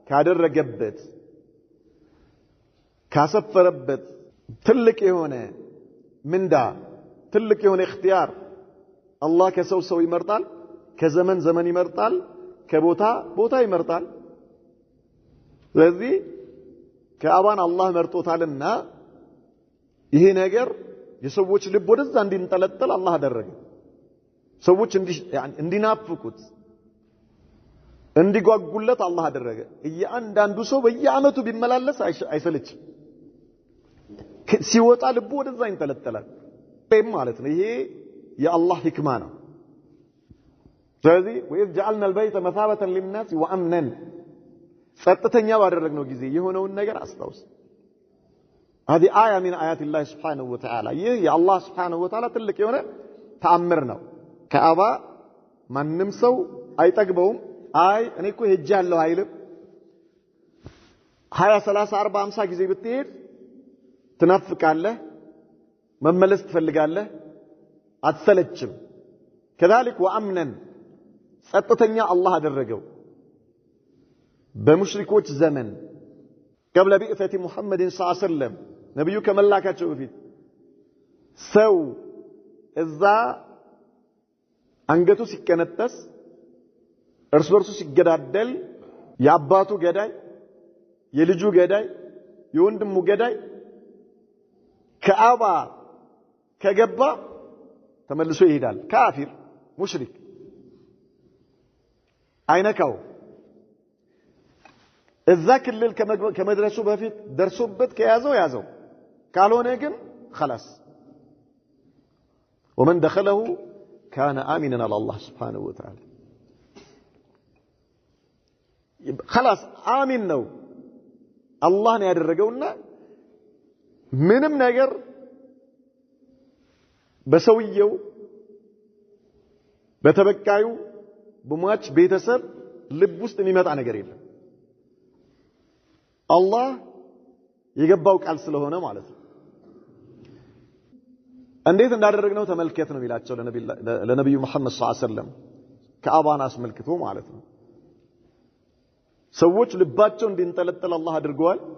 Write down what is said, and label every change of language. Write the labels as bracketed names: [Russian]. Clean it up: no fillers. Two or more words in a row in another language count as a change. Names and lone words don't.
[Amharic] ካደረገበት ካሰፈረበት ትልቅ የሆነ ምንዳ ትልቅ የሆነ اختيار አላህ ከሰው ይመርጣል ከዘመን ይመርጣል ከቦታ ይመርጣል ስለዚህ ከአባን አላህ መርጦታልና ይሄ ነገር የሰዎች ልብ ወደዛ እንዲንጠለጠል አላህ አደረገ ሰዎች እንዲናፍቁት እንዲጓጉለት አላህ አደረገ እያንዳንዱ ሰው በየአመቱ ቢመላለስ አይሰለችም ሲወጣ ልቡ ወደዛ ይንጠለጠላል ማለት ነው ይሄ የአላህ ህክማ ነው ስለዚህ [Arabic] وإذ جعلنا البيت مثابة للناس وأمنا [Amharic] ጸጥተኛ ባደረግነው ጊዜ የሆነውን ነገር አስታውስ [Arabic] هذه آية من آيات الله سبحانه وتعالى [Amharic] ይህ የአላህ [Arabic] سبحانه وتعالى [Amharic] ትልቅ የሆነ ተአምር ነው ከአባ ማንንም ሰው አይጠግበውም አይ እኔ እኮ ሄጃለሁ አይልም 20 30 40 50 ጊዜ ብትሄድ ትናፍቃለህ መመለስ ትፈልጋለህ አትሰለችም [Arabic] كذلك وأمنا [Amharic] ጸጥተኛ አላህ አደረገው በሙሽሪኮች ዘመን [Arabic] قبل بعثة محمد صلى الله عليه وسلم [Amharic] ነብዩ ከመላካቸው በፊት ሰው እዛ አንገቱ ሲከነተስ እርስ በርሱ ሲገዳደል ያባቱ ገዳይ የልጁ ገዳይ የወንድሙ ገዳይ ከአባ ከገባ ተመልሶ ይሄዳል ካፊር ሙሽሪክ አይነካው እዛ ክልል ከመድረሱ በፊት ደርሶበት ከያዘው ካልሆነ ግን خلاص [Arabic] ومن دخله كان آمنا على الله سبحانه وتعالى خلاص آمن [Amharic] ነው አላህ ነው ያደረገውና ምንም ነገር በሰውየው በተበቃዩ በሟች ቤተሰብ ልብ ውስጥ የሚመጣ ነገር የለም አላህ የገባው ቃል ስለሆነ ማለት ነው እንዴት እንዳደረግነው ተመልከት ነው ይላቸው ለነብዩ መሐመድ [Arabic] صلى الله عليه وسلم [Amharic] ከአባን አስመልክቶ ማለት ነው ሰዎች ልባቸው እንዲንጠለጠል አላህ አድርገዋል